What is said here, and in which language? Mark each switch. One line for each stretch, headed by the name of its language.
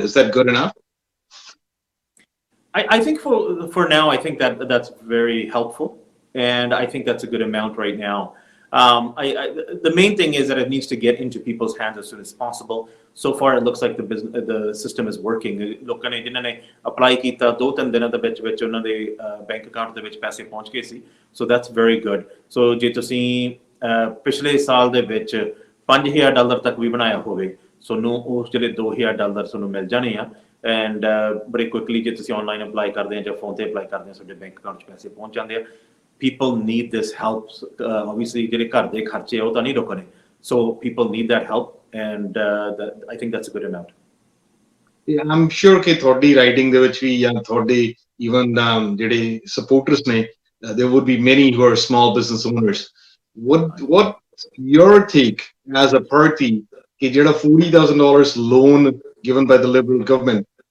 English: Is that good enough? I think for now, I think that's very helpful, and I think that's a good amount right now. The main thing is that it needs to get into people's hands as soon as possible. So far, it looks like the system is working.
Punjabi: ਲੋਕਾਂ ਨੇ ਜਿਨ੍ਹਾਂ ਨੇ apply ਕੀਤਾ 2-3 ਦਿਨਾਂ ਦੇ ਵਿੱਚ ਉਹਨਾਂ ਦੇ ਬੈਂਕ ਅਕਾਊਂਟ ਦੇ ਵਿੱਚ ਪੈਸੇ ਪਹੁੰਚ ਗਏ ਸੀ.
English: So that's very good.
Punjabi: So ਜੇ ਤੁਸੀਂ ਪਿਛਲੇ ਸਾਲ ਦੇ ਵਿੱਚ $5,000 ਤੱਕ ਵੀ ਬਣਾਇਆ ਹੋਵੇ, ਤੁਹਾਨੂੰ ਉਸ ਜਿਹੜੇ $2,000 ਤੁਹਾਨੂੰ ਮਿਲ ਜਾਣੇ ਆ, and ਬੜੇ ਕੁਇਕਲੀ ਜੇ ਤੁਸੀਂ ਆਨਲਾਈਨ ਅਪਲਾਈ ਕਰਦੇ ਆ ਜਾਂ ਫੋਨ ਤੇ ਅਪਲਾਈ ਕਰਦੇ ਆ, ਤੁਹਾਡੇ ਬੈਂਕ ਅਕਾਊਂਟ 'ਚ ਪੈਸੇ ਪਹੁੰਚ ਜਾਂਦੇ ਆ.
English: People need this help. Obviously,
Punjabi: ਜਿਹੜੇ ਘਰ ਦੇ ਖਰਚੇ ਉਹ ਤਾਂ ਨਹੀਂ ਰੁਕਣੇ.
English: So people need that help, and I think that's a good amount. Yeah, I'm sure
Punjabi: ਕਿ ਤੁਹਾਡੀ ਰਾਈਡਿੰਗ ਦੇ ਵਿੱਚ ਵੀ ਜਾਂ ਤੁਹਾਡੇ
English: even ਜਿਹੜੇ supporters ਨੇ, there would be many who are small business owners. What's your take as a party
Punjabi: ਕਿ ਜਿਹੜਾ
English: $40,000 loan given by the Liberal government?